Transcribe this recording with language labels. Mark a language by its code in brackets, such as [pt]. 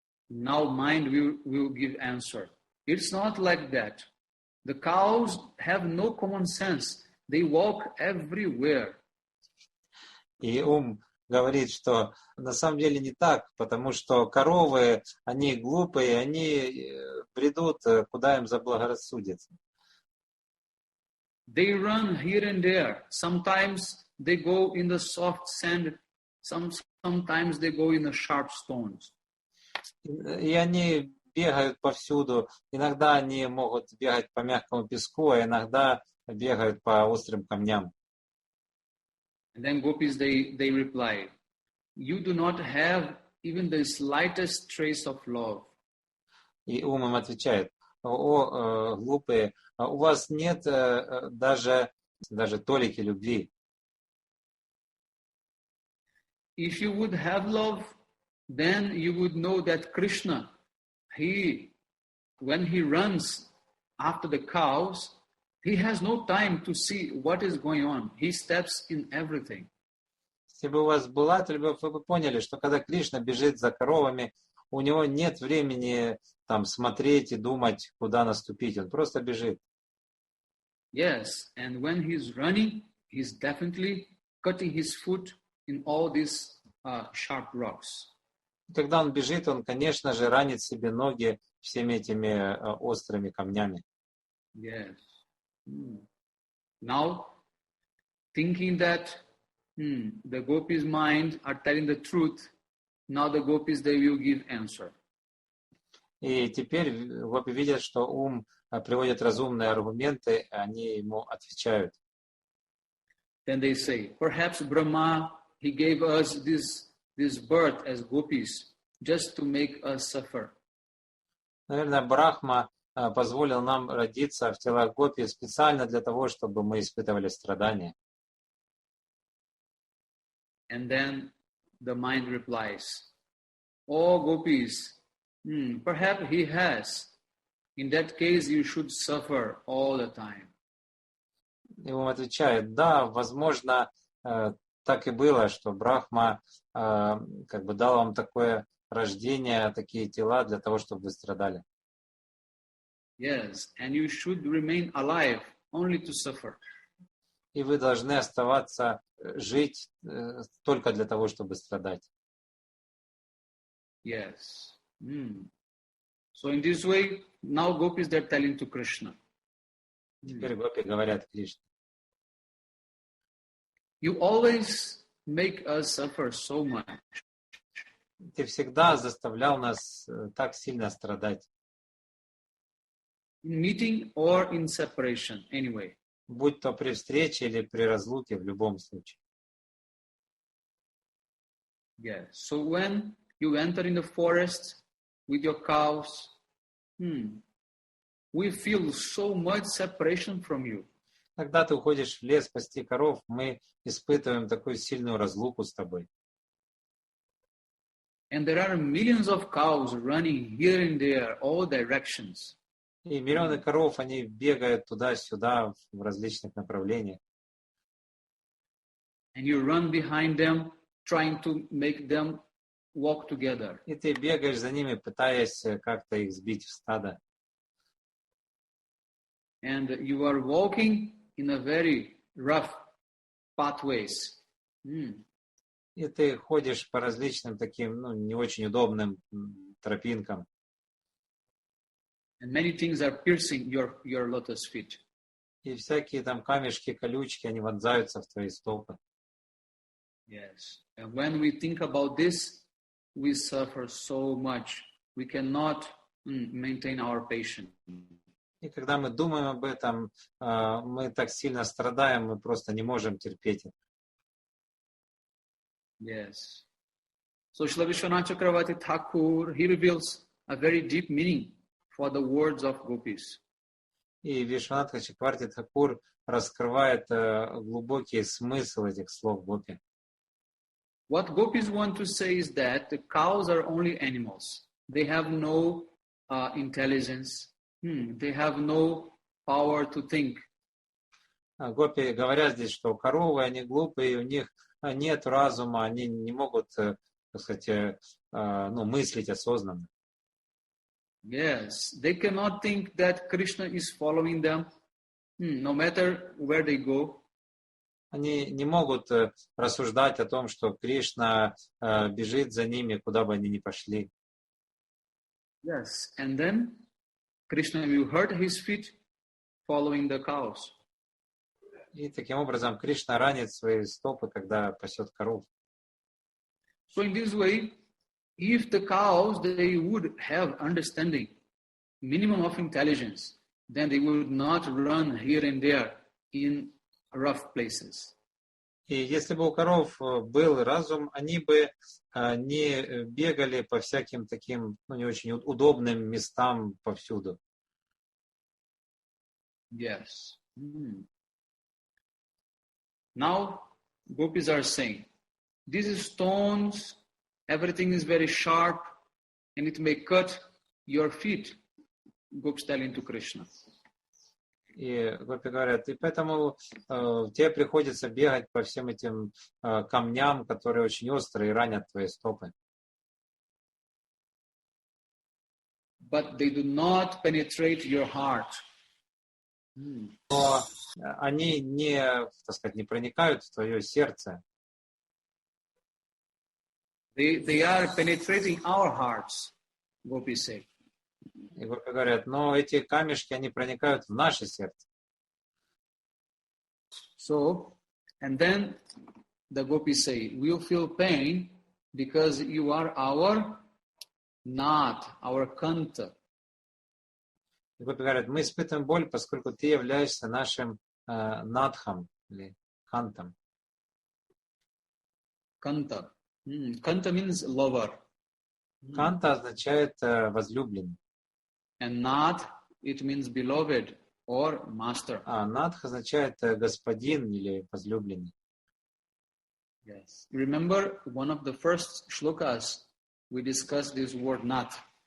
[en] Now mind will give answer. It's not like that. The cows have no common sense. They walk everywhere. [ru] И ум говорит, что на самом деле не так, потому что коровы, они глупые, они бредут, куда им заблагорассудится. [en] They run here and there. Sometimes they go in the soft sand Sometimes they go in the sharp stones. [ru] И они бегают повсюду. Иногда они могут бегать по мягкому песку, а иногда бегают по острым камням. [en] And then gopis, they reply, you do not have even the slightest trace of love. [ru] И ум им отвечает: о, глупые, у вас нет даже толики любви. [en] If you would have love, then you would know that Krishna, when he runs after the cows, he has no time to see what is going on. He steps in everything. [ru] Если бы у вас была эта любовь, вы бы поняли, что когда Кришна бежит за коровами, у него нет времени там смотреть и думать, куда наступить. Он просто бежит. [en] Yes, and when he's running, he's definitely cutting his foot in all these sharp rocks. [ru] Когда он бежит, он, конечно же, ранит себе ноги всеми этими острыми камнями. [en] Yes. Now, thinking that the gopis' mind are telling the truth, now the gopis, they will give answer. [ru] И теперь гопи видят, что ум приводит разумные аргументы, они ему отвечают. [en] Then they say, perhaps Brahma, he gave us this birth as gopis just to make us suffer. [ru] Наверное, Брахма позволил нам родиться в телах гопи специально для того, чтобы мы испытывали страдания. [en] And then the mind replies, oh gopis, perhaps he has. In that case, you should suffer all the time. [ru] И ум отвечает: да, возможно, так и было, что Брахма как бы дал вам такое рождение, такие тела для того, чтобы вы страдали. [en] Yes, and you should remain alive only to suffer. [ru] И вы должны оставаться жить только для того, чтобы страдать. [en] Yes. So in this way, now gopis, they're telling to Krishna. [ru] Теперь гопи говорят Кришне: [en] You always make us suffer so much. [ru] ты всегда заставлял нас так сильно страдать. [en] In meeting or in separation, anyway. [ru] Будь то при встрече или при разлуке, в любом случае. [en] Yes. So when you enter in the forest with your cows, we feel so much separation from you. [ru] Когда ты уходишь в лес пасти коров, мы испытываем такую сильную разлуку с тобой. [en] And there are millions of cows running here and there, all directions. [ru] И миллионы коров, они бегают туда-сюда в различных направлениях. [en] And you run behind them, trying to make them walk together. [ru] И ты бегаешь за ними, пытаясь как-то их сбить в стадо. [en] And you are walking in a very rough pathways. [ru] И ты ходишь по различным таким, не очень удобным тропинкам. [en] And many things are piercing your lotus feet. [ru] И всякие там камешки, колючки, они вонзаются в твои стопы. [en] Yes. And when we think about this, we suffer so much. We cannot maintain our patience. [ru] И когда мы думаем об этом, мы так сильно страдаем, мы просто не можем терпеть это. [en] Yes. So Srila Vishwanath Chakravarti Thakur, he reveals a very deep meaning for the words of gopis. [ru] И Вишванатха Чакраварти Тхакур раскрывает глубокий смысл этих слов гопи. [en] What gopis want to say is that the cows are only animals. They have no intelligence. They have no power to think. [ru] Гопи говорят здесь, что коровы, они глупые, у них нет разума, они не могут, так сказать, мыслить осознанно. [en] Yes, they cannot think that Krishna is following them, no matter where they go. [ru] Они не могут рассуждать о том, что Кришна бежит за ними, куда бы они ни пошли. [en] Yes, and then Krishna will hurt his feet following the cows. [ru] И таким образом Кришна ранит свои стопы, когда пасет коров. [en] So in this way, if the cows, they would have understanding, minimum of intelligence, then they would not run here and there in rough places. [ru] И если бы у коров был разум, они бы не бегали по всяким таким, не очень удобным местам повсюду. [en] Yes. Now, gopis are saying, these stones, everything is very sharp, and it may cut your feet. Gopis telling to Krishna. [ru] И гопи говорят, и поэтому тебе приходится бегать по всем этим камням, которые очень острые и ранят твои стопы. [en] But they do not penetrate your heart. [ru] Но они не, так сказать, не проникают в твое сердце. [en] They are penetrating our hearts, gopis say. [ru] И гопи говорят, но эти камешки, они проникают в наше сердце. [en] So, and then the gopis say, we'll feel pain because you are our nath, our kanta. [ru] И гопи говорят, мы испытываем боль, поскольку ты являешься нашим надхом или кантом. [en] Kanta. Kanta means lover. [ru] Канта означает возлюбленный. [en] And nath, it means beloved or master. [ru] А надх означает господин или возлюбленный. [en] Yes. Remember one of the first shlokas we discussed this word nath.